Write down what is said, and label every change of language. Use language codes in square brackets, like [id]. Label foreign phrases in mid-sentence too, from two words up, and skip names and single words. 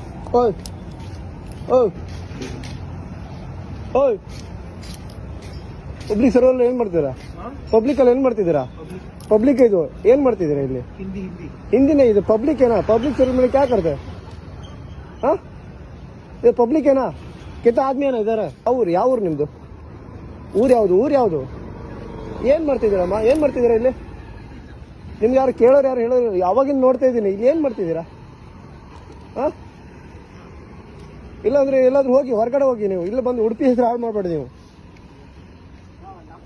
[kn] ಓಯ್ ಓಯ್ ಓಯ್ ಪಬ್ಲಿಕ್ ಸರ್ವಲ್ಲಿ ಏನ್ ಮಾಡ್ತೀರಾ? ಪಬ್ಲಿಕ್ ಅಲ್ಲಿ ಏನ್ ಮಾಡ್ತಿದ್ದೀರಾ? [hi] पब्लिक है जो [kn] ಏನ್ ಮಾಡ್ತಿದ್ದೀರಾ ಇಲ್ಲಿ? ಹಿಂದಿನೇ ಇದು ಪಬ್ಲಿಕ್ ಏನಾ? ಪಬ್ಲಿಕ್ [hi] सर्विस में क्या करते हैं? हाँ ये पब्लिक है ना? कितना आदमी है ना इधर? [kn] ಯಾವ ಊರು ನಿಮ್ದು? ಊರು ಯಾವುದು? ಏನ್ ಮಾಡ್ತಿದ್ದೀರಮ್ಮ? ಏನ್ ಮಾಡ್ತಿದ್ದೀರಾ ಇಲ್ಲಿ? ನಿಮ್ಗೆ ಯಾರು ಕೇಳೋರು ಯಾರು ಹೇಳೋರು? ಯಾವಾಗಿಂದ ನೋಡ್ತಾ ಇದ್ದೀನಿ. ಇಲ್ಲಿ ಏನ್ ಮಾಡ್ತಿದ್ದೀರಾ? ಹಾ ಇಲ್ಲಾಂದ್ರೆ ಎಲ್ಲಾದ್ರೂ ಹೋಗಿ ಹೊರಗಡೆ ಹೋಗಿ. ನೀವು ಇಲ್ಲಿ ಬಂದು ಉಡುಪಿ ಹೆಸರು ಹಾಳು ಮಾಡಬೇಡಿ.